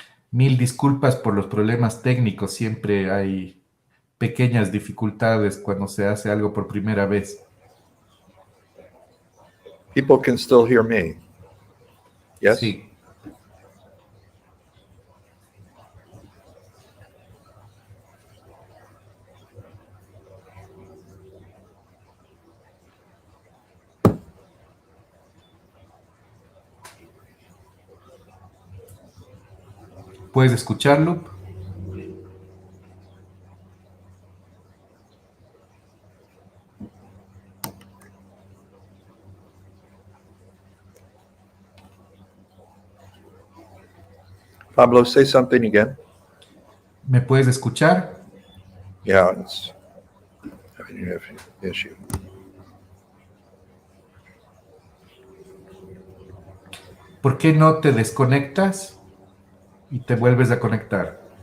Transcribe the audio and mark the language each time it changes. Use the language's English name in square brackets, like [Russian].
[Spanish] Mil disculpas por los problemas técnicos, siempre hay pequeñas dificultades cuando se hace algo por primera vez. [English] People can still hear me. Yes? [Spanish] Sí. ¿Puedes escucharlo? [English] Pablo, say something again. [Spanish] ¿Me puedes escuchar? [English] Yeah, it's having an issue. [Spanish] ¿Por qué no te desconectas y te vuelves a conectar?